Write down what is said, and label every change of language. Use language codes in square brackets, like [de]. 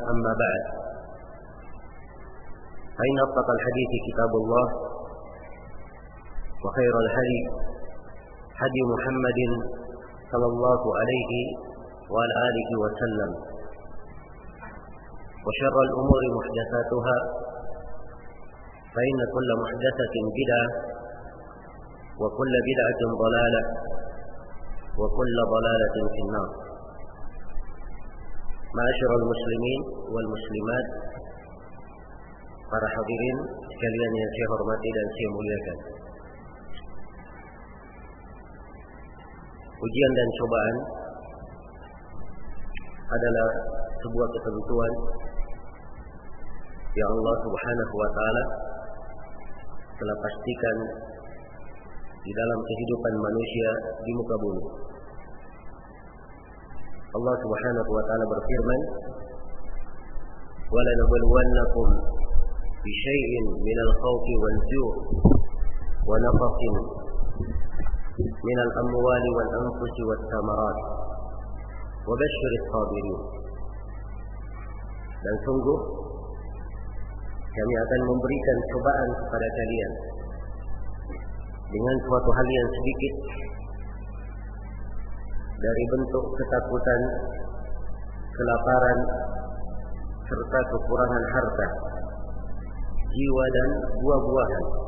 [ar] أما بعد, فإن أصدق الحديث كتاب الله وخير الهدي هدي محمد صلى الله عليه وعلى آله وسلم وشر الأمور محدثاتها فإن كل محدثة بدعة وكل بدعة ضلالة وكل ضلالة في النار. معاشر المسلمين والمسلمات, [id] para hadirin sekalian yang saya hormati dan saya muliakan, ujian dan cobaan adalah sebuah ketentuan yang Allah Subhanahu wa taala telah pastikan di dalam kehidupan manusia di muka bumi. [ar] Allah Subhanahu wa taala berfirman, wala nabluwannakum بشيء من الخوف والجوع ونقص من الأموال والأنفس والثمرات وبشر الصابرين. [id] Dan sungguh kami akan memberikan cobaan kepada kalian dengan suatu hal yang sedikit dari bentuk ketakutan, kelaparan, serta kekurangan harta, jiwa dan buah-buahan.